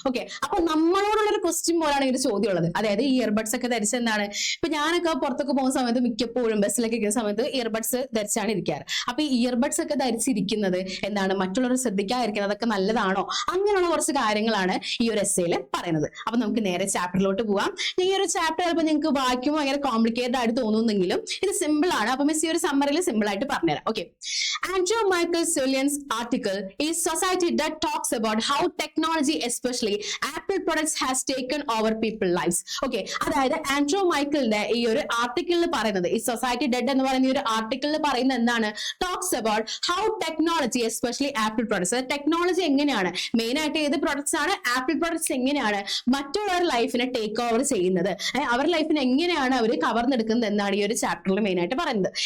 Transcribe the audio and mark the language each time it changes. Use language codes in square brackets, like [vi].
[ml] Okay, അപ്പൊ നമ്മളോടുള്ളൊരു question പോലാണ് ഈ ഒരു ചോദ്യം ഉള്ളത്. അതായത് ഈ ഇയർബഡ്സ് ഒക്കെ ധരിച്ച് ഇപ്പൊ ഞാനൊക്കെ പുറത്തൊക്കെ പോകുന്ന സമയത്ത് മിക്കപ്പോഴും ബസ്സിലൊക്കെ ഇരിക്കുന്ന സമയത്ത് ഇയർബഡ്സ് ധരിച്ചാണ് ഇരിക്കാറ്. അപ്പൊ ഈ ഇയർബഡ്സ് ഒക്കെ ധരിച്ചിരിക്കുന്നത് മറ്റുള്ളവർ ശ്രദ്ധിക്കാതിരിക്കുന്നത് അതൊക്കെ നല്ലതാണോ? അങ്ങനെയുള്ള കുറച്ച് കാര്യങ്ങളാണ് ഈ ഒരു എസ്സേയിൽ പറയുന്നത്. അപ്പൊ നമുക്ക് നേരെ ചാപ്റ്ററിലോട്ട് പോവാം. ഈ ഒരു ചാപ്റ്റർ ചിലപ്പോൾ നിങ്ങൾക്ക് വായിക്കുമ്പോൾ ഭയങ്കര കോംപ്ലിക്കേറ്റഡ് ആയിട്ട് തോന്നുന്നെങ്കിലും ഇത് സിമ്പിൾ ആണ്. അപ്പൊ മിസ് ഈ ഒരു സമ്മറിയിൽ സിമ്പിൾ ആയിട്ട് പറഞ്ഞുതരാം. [en] Okay, Andrew Michael Sullivan's article is society that talks about how technology, especially Apple products, has taken over people's lives. [ml] Okay, അതായത് ആൻഡ്രൂ മൈക്കലിന്റെ ഈ ഒരു ആർട്ടിക്കിളിൽ പറയുന്നത്, ഈ സൊസൈറ്റി ഡെഡ് എന്ന് പറയുന്ന ഈ ഒരു ആർട്ടിക്കിളിൽ പറയുന്നത് എന്താണ്? [en] talks about how technology, especially Apple products, [ml] technology എങ്ങനെയാണ്, മെയിൻ ആയിട്ട് ഏത് പ്രൊഡക്ട്സ് ആണ്, ആപ്പിൾ പ്രൊഡക്ട്സ് എങ്ങനെയാണ് മറ്റുള്ളവരുടെ ലൈഫിനെ ടേക്ക് ഓവർ ചെയ്യുന്നത്, അവരുടെ ലൈഫിനെ എങ്ങനെയാണ് അവർ കവർന്നെടുക്കുന്നത് എന്നാണ് ഈ ഒരു ചാപ്റ്ററിൽ മെയിൻ ആയിട്ട് പറയുന്നത്.